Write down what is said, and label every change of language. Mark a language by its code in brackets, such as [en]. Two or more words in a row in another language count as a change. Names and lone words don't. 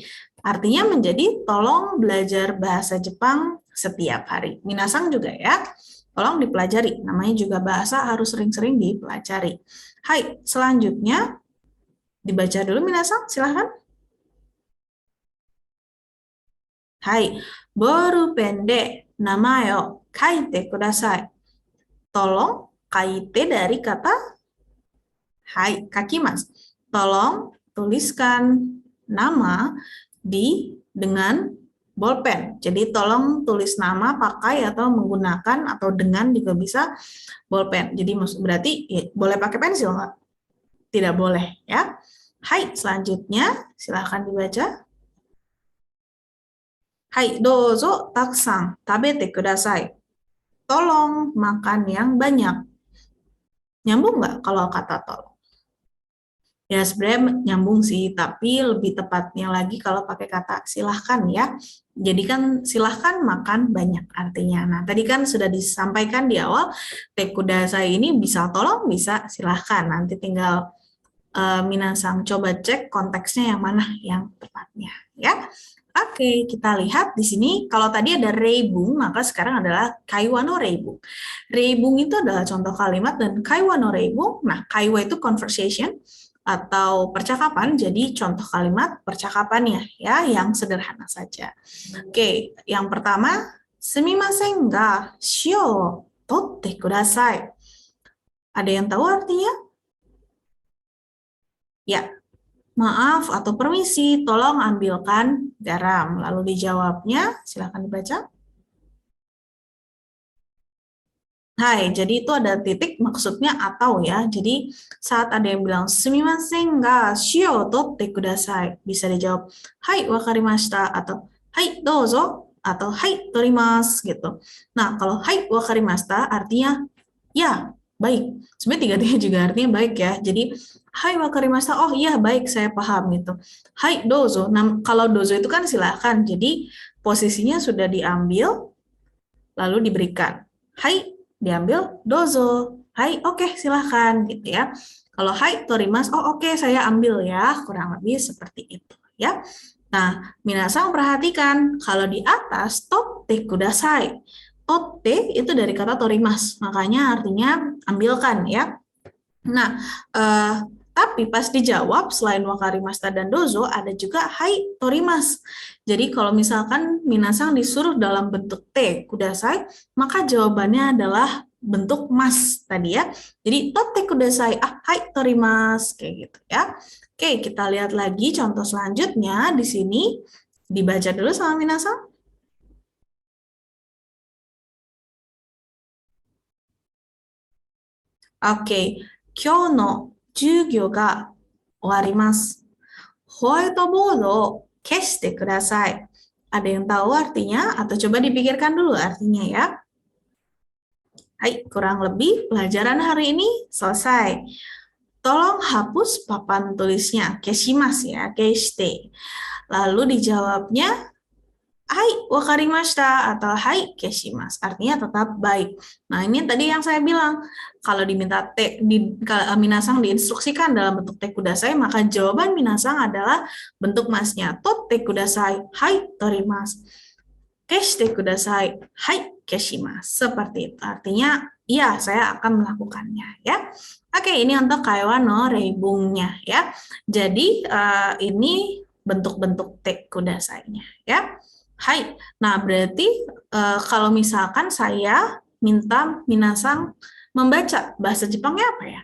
[id] Artinya menjadi tolong belajar bahasa Jepang setiap hari. Minasang juga ya, tolong dipelajari. Namanya juga bahasa harus sering-sering dipelajari. Hai, selanjutnya Dibaca dulu Minasang, silahkan. [ja] はい、ボールペンで名前を書いてください. [id] Tolong kaite dari kata [ja] はい、書きます. [id] Tolong tuliskan nama dengan bolpen. Jadi tolong tulis nama pakai atau menggunakan atau dengan juga bisa bolpen. Jadi berarti ya, boleh pakai pensil nggak? Tidak boleh ya. Hai, selanjutnya silahkan dibaca. [ja] Hai, どうぞたくさん食べてください. [id] Tolong makan yang banyak. Nyambung nggak kalau kata tolong? Ya sebenarnya nyambung sih, tapi lebih tepatnya lagi kalau pakai kata silahkan ya. Jadi kan silahkan makan banyak artinya. Nah tadi kan sudah disampaikan di awal, tekudasai ini bisa tolong, bisa silahkan. Nanti tinggal Minasang coba cek konteksnya yang mana yang tepatnya ya. Oke, kita lihat di sini kalau tadi ada reibung, maka sekarang adalah [ja] 会話の例文. [id] Reibung itu adalah contoh kalimat dan [ja] 会話の例文. [id] Nah, kaiwa itu conversation atau percakapan, jadi contoh kalimat percakapannya ya yang sederhana saja. Oke, yang pertama, [ja] すみませんが塩を取ってください. [id] Ada yang tahu artinya? Ya, maaf atau permisi, tolong ambilkan garam. Lalu dijawabnya, silakan dibaca. Hai, jadi itu ada titik maksudnya atau ya. Jadi saat ada yang bilang [ja] すみませんが塩を取ってください, [id] bisa dijawab [ja] はい、わかりました [id] atau [ja] はい、どうぞ [id] atau [ja] はい、取ります [id] gitu. Nah, kalau [ja] はい、わかりました [id] artinya ya, baik. Sebenarnya tiga-tiga juga artinya baik ya. Jadi [ja] はい、わかりました, [id] oh iya baik saya paham gitu. [ja] はい、どうぞ. [id] Nah, kalau dozo itu kan silakan. Jadi posisinya sudah diambil lalu diberikan. Hai, diambil dozo. Hai, oke, silahkan gitu ya. Kalau [ja] はい、取ります, [id] oh oke, saya ambil ya. Kurang lebih seperti itu ya. Nah, minasang perhatikan kalau di atas [ja] 取ってください. [id] Totte itu dari kata torimas, makanya artinya ambilkan ya. Nah, tapi pas dijawab selain wakarimashita dan dozo ada juga [ja] はい、取ります. [id] Jadi kalau misalkan minasang disuruh dalam bentuk [ja] てください, [id] maka jawabannya adalah bentuk mas tadi ya. Jadi [ja] 取ってください, [id] ah [ja] はい、取ります [id] kayak gitu ya. Oke, kita lihat lagi contoh selanjutnya di sini dibaca dulu sama minasang. Oke, [ja] 今日の授業が終わります。ホワイトボードを消してください. [id] Ada yang tahu artinya? Atau coba dipikirkan dulu artinya ya. Hai, kurang lebih pelajaran hari ini selesai. Tolong hapus papan tulisnya, keshimasu ya, keshite. Lalu dijawabnya [ja] はい、わかりました [id] atau [ja] はい、消します. [id] Artinya tetap baik. Nah, ini tadi yang saya bilang. Kalau diminta minasang diinstruksikan dalam bentuk [ja] てください, [id] maka jawaban minasang adalah bentuk masnya. [ja] 取ってください、はい、取ります. 消してください, はい、消します. [id] Seperti itu. Artinya, iya, saya akan melakukannya ya. Oke, ini untuk [ja] 会話の例文nya [id] ya. Jadi, ini bentuk-bentuk [ja] てくださいnya [id] ya. Hai. Nah, berarti kalau misalkan saya minta minasang membaca, bahasa Jepangnya apa ya?